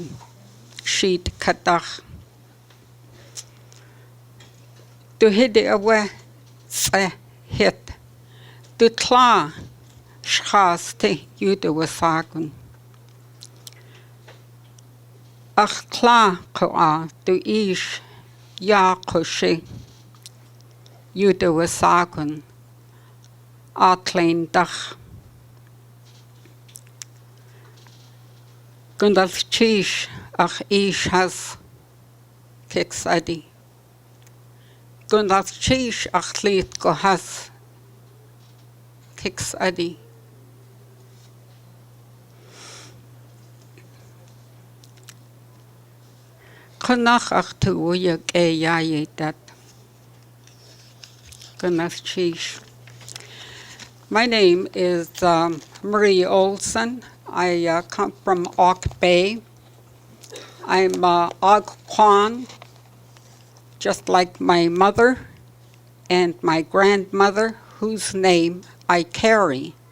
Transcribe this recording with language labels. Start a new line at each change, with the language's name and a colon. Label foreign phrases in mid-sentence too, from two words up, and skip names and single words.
Tlingit: Sheet katach. Du hidi awe tse hit. Du tla. Schaste jude wasagun. Áak'w Khwáan du ish Yakutat jude wasagun. Atleindach. Gundal chish ach ish has Kiks.adi. Gundal chish ach lit go has Kiks.adi. Kanach at.oow Yakutat.
English: My name is Marie Olson. I come from Áak'w Bay. I'm Áak'w Khwáan, just like my mother and my grandmother, whose name I carry.